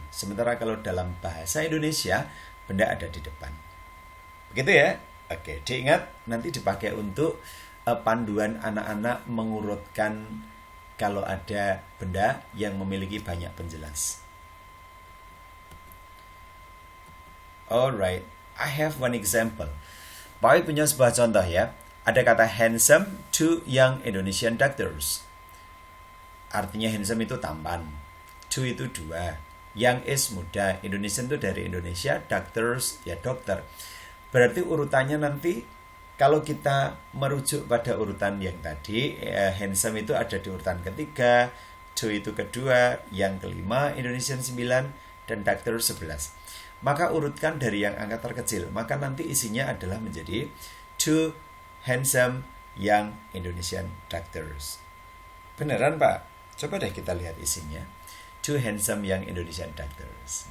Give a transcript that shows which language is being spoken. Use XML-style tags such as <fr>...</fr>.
<id>Sementara kalau dalam bahasa Indonesia benda ada di depan. Begitu ya? Oke, diingat nanti dipakai untuk panduan anak-anak mengurutkan kalau ada benda yang memiliki banyak penjelas.</id> <en>Alright, I have one example.</en> <id>Pak punya sebuah contoh ya. Ada kata</id> <en>handsome to young Indonesian doctors.</en> <id>Artinya handsome itu tampan. To itu dua. Young is muda. Indonesian itu dari Indonesia. Doctors ya dokter. Berarti urutannya nanti kalau kita merujuk pada urutan yang tadi, handsome itu ada di urutan ketiga, to itu kedua, yang kelima, Indonesian 9, dan doctor 11. Maka urutkan dari yang angka terkecil. Maka nanti isinya adalah menjadi</id> <en>to handsome young Indonesian doctors.</en> <id>Beneran Pak? Coba deh kita lihat isinya.</id> <en>Two handsome young Indonesian doctors.</en>